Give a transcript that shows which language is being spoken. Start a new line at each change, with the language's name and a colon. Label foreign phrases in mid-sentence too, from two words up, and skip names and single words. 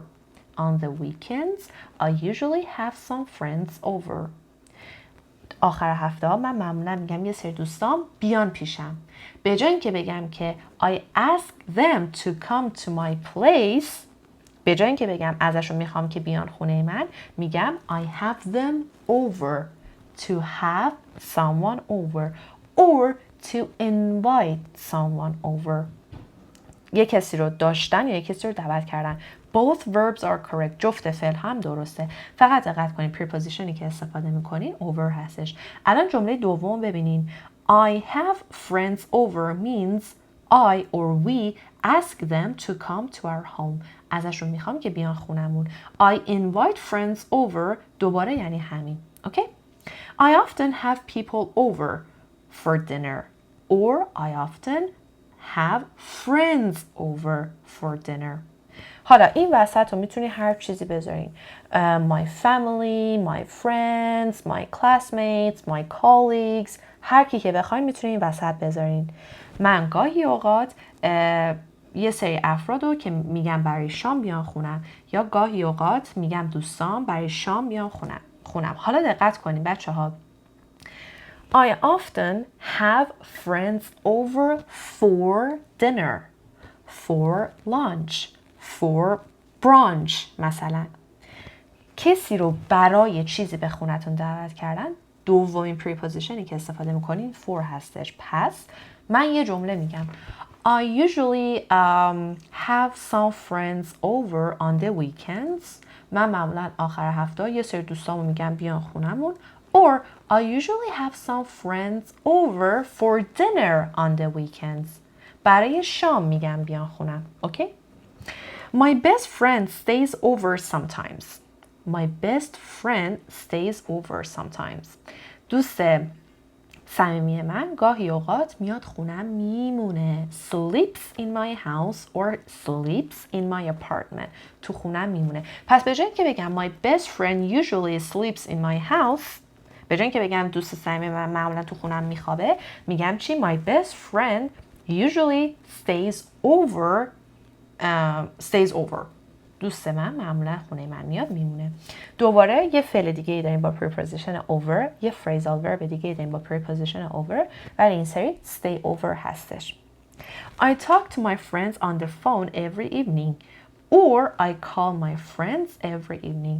English: On the weekends I usually have some friends over.
Persian: آخر هفته ها من معمولا میگم یه سری دوستام بیان پیشم. به جای اینکه بگم که
English: I ask them to come to my place،
Persian: به جای اینکه بگم ازشون میخوام که بیان خونه من، میگم
English: I have them over. To have someone over or to invite someone over.
Persian: یه کسی رو داشتن یا یه کسی رو دعوت کردن.
English: Both verbs are correct.
Persian: جفت فعل هم درسته. فقط دقت کنید prepositionی که استفاده میکنین over هستش. الان جمله دوم ببینین.
English: I have friends over means I or we ask them to come to our home.
Persian: ازشون میخوام که بیان خونمون.
English: I invite friends over
Persian: دوباره یعنی همین. اوکی؟
English: I often have people over for dinner or I often have friends over for dinner.
Persian: حالا این وسط رو میتونی هر چیزی بذارین.
English: My family, my friends, my classmates, my colleagues.
Persian: هر کی که بخواین میتونین این وسط بذارین. من گاهی اوقات یه سری افراد رو که میگم برای شام بیان خونم یا گاهی اوقات میگم دوستان برای شام بیان خونم. حالا دقت کنین بچه ها.
English: I often have friends over for dinner, for lunch, for brunch مثلا.
Persian: کسی رو برای چیزی به خونتون دعوت کردن، دومین پریپوزیشنی که استفاده میکنین for هستش. پس من یه جمله میگم
English: I usually have some friends over on the weekends.
Persian: من معمولا آخر هفته یه سری دوستامو میگم بیان خونمون.
English: Or I usually have some friends over for dinner on the weekends.
Persian: برای شام میگم بیان خونم. اوکی؟
English: My best friend stays over sometimes. My best friend stays over sometimes.
Persian: دوست صمیمی من گاهی اوقات میاد خونم میمونه.
English: Sleeps in my house or sleeps in my apartment.
Persian: تو خونم میمونه. پس به جای که بگم
English: my best friend usually sleeps in my house،
Persian: به جای که بگم دوست صمیمی من معمولا تو خونم میخوابه، میگم چی؟
English: My best friend usually stays over.
Persian: دوست من معمولا خونه من میاد میمونه. دوباره یه فعل دیگه ای داریم با
English: preposition over،
Persian: یه
English: phrasal verb
Persian: دیگه ای داریم با
English: preposition over،
Persian: ولی این سری
English: stay over
Persian: هستش.
English: I talk to my friends on the phone every evening or I call my friends every evening.